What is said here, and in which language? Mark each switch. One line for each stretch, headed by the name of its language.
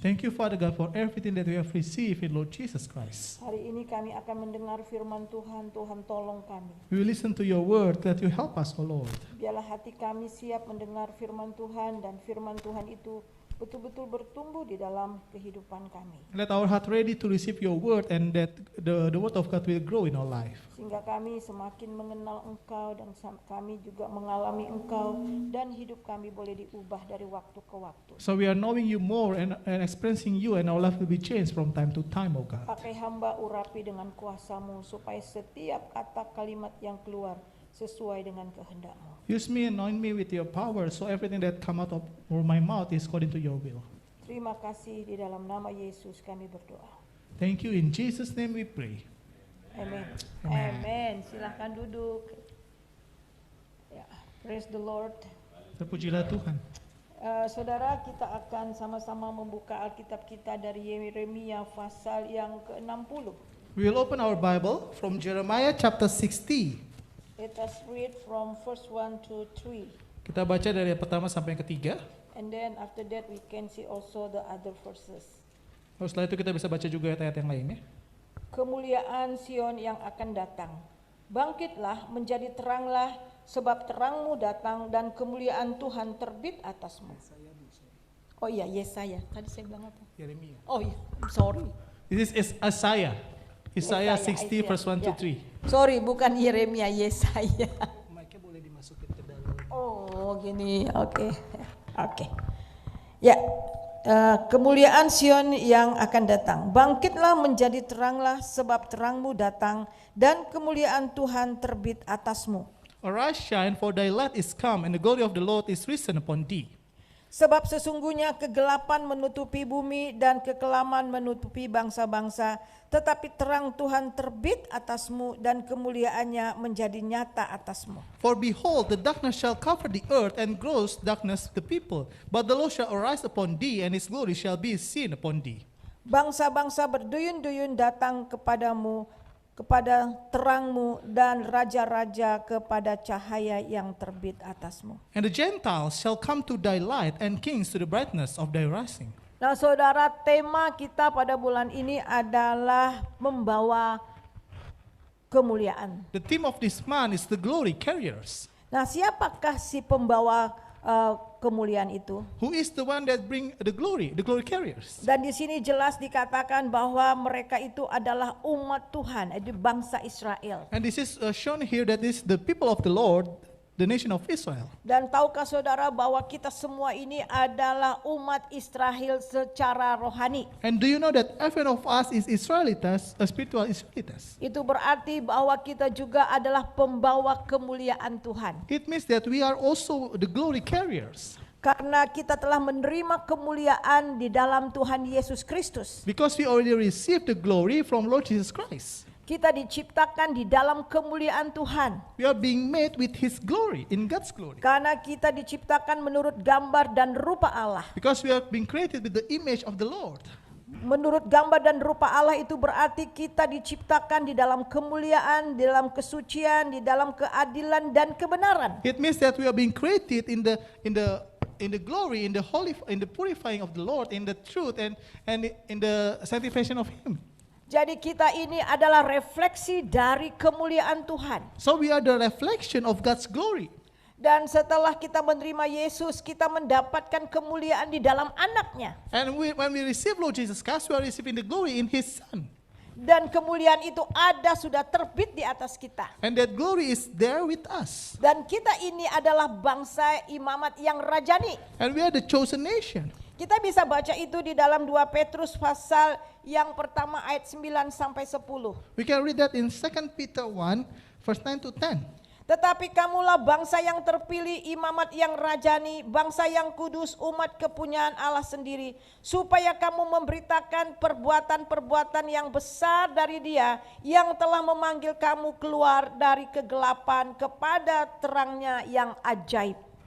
English: Thank you, Father God, for everything that we have received in Lord Jesus Christ.
Indonesian: Hari ini kami akan mendengar firman Tuhan. Tuhan tolong kami.
English: We will listen to your word that you help us, O Lord.
Indonesian: Biarlah hati kami siap mendengar firman Tuhan dan firman Tuhan itu betul-betul bertumbuh di dalam kehidupan kami.
English: Let our heart ready to receive your word and that the word of God will grow in our life.
Indonesian: Sehingga kami semakin mengenal Engkau dan kami juga mengalami Engkau dan hidup kami boleh diubah dari waktu ke waktu.
English: So we are knowing you more and experiencing you and our life will be changed from time to time, O God.
Indonesian: Pakai hamba urapi dengan kuasa-Mu supaya setiap kata kalimat yang keluar sesuai dengan kehendak-Mu.
English: Use me, anoint me with your power so everything that come out of my mouth is according to your will.
Indonesian: Terima kasih, di dalam nama Yesus kami berdoa.
English: Thank you, in Jesus' name we pray. Amen. Amen.
Indonesian: Amen. Silahkan duduk. Ya,
English: praise the Lord.
Indonesian: Terpujilah Tuhan. Saudara, kita akan sama-sama membuka Alkitab kita dari Yeremia pasal yang ke-60.
English: We will open our Bible from Jeremiah chapter 60. Let us read from verse 1 to 3.
Indonesian: Kita baca dari yang pertama sampai yang ketiga.
English: And then after that we can see also the other verses.
Indonesian: Lalu setelah itu kita bisa baca juga ayat-ayat yang lainnya. Kemuliaan Sion yang akan datang. Bangkitlah, menjadi teranglah, sebab terangmu datang dan kemuliaan Tuhan terbit atasmu. Oh iya, Yesaya. Tadi saya bilang apa? Yeremia. Oh iya, sorry.
English: This is Isaiah. Isaiah 60 verse 1 to 3.
Indonesian: Sorry, bukan Yeremia, Yesaya. Mic-nya boleh dimasukin ke dalam. Oh, gini. Oke. Oke. Ya, kemuliaan Sion yang akan datang. Bangkitlah, menjadi teranglah, sebab terangmu datang dan kemuliaan Tuhan terbit atasmu.
English: Arise, shine, for thy light is come, and the glory of the Lord is risen upon thee.
Indonesian: Sebab sesungguhnya kegelapan menutupi bumi dan kekelaman menutupi bangsa-bangsa, tetapi terang Tuhan terbit atasmu dan kemuliaannya menjadi nyata atasmu.
English: For behold, the darkness shall cover the earth, and gross darkness the people. But the Lord shall arise upon thee, and his glory shall be seen upon thee.
Indonesian: Bangsa-bangsa berduyun-duyun datang kepadamu, kepada terangmu, dan raja-raja kepada cahaya yang terbit atasmu.
English: And the Gentiles shall come to thy light, and kings to the brightness of thy rising.
Indonesian: Nah saudara, tema kita pada bulan ini adalah membawa kemuliaan.
English: The theme of this month is the glory carriers.
Indonesian: Nah siapakah si pembawa kemuliaan itu?
English: Who is the one that bring the glory carriers?
Indonesian: Dan di sini jelas dikatakan bahwa mereka itu adalah umat Tuhan, itu bangsa Israel.
English: And this is shown here that this the people of the Lord, the nation of Israel.
Indonesian: Dan tahukah saudara bahwa kita semua ini adalah umat Israel secara rohani?
English: And do you know that every one of us is Israelites, spiritual Israelites?
Indonesian: Itu berarti bahwa kita juga adalah pembawa kemuliaan Tuhan.
English: It means that we are also the glory carriers.
Indonesian: Karena kita telah menerima kemuliaan di dalam Tuhan Yesus Kristus.
English: Because we already received the glory from Lord Jesus Christ.
Indonesian: Kita diciptakan di dalam kemuliaan Tuhan.
English: We are being made with His glory, in God's glory.
Indonesian: Karena kita diciptakan menurut gambar dan rupa Allah.
English: Because we are being created with the image of the Lord.
Indonesian: Menurut gambar dan rupa Allah itu berarti kita diciptakan di dalam kemuliaan, di dalam kesucian, di dalam keadilan dan kebenaran.
English: It means that we are being created in the glory, in the holy, in the purifying of the Lord, in the truth and in the sanctification of Him.
Indonesian: Jadi kita ini adalah refleksi dari kemuliaan Tuhan.
English: So we are the reflection of God's glory.
Indonesian: Dan setelah kita menerima Yesus, kita mendapatkan kemuliaan di dalam anaknya.
English: And when we receive Lord Jesus Christ, we are receiving the glory in His Son.
Indonesian: Dan kemuliaan itu sudah terbit di atas kita.
English: And that glory is there with us.
Indonesian: Dan kita ini adalah bangsa imamat yang rajani.
English: And we are the chosen nation.
Indonesian: Kita bisa baca itu di dalam 2 Petrus pasal yang pertama ayat 9 sampai 10.
English: We can read that in 2 Peter 1 verse 9 to 10.
Indonesian: Tetapi kamulah bangsa yang terpilih, imamat yang rajani, bangsa yang kudus, umat kepunyaan Allah sendiri, supaya kamu memberitakan perbuatan-perbuatan yang besar dari Dia yang telah memanggil kamu keluar dari kegelapan kepada terangnya yang ajaib.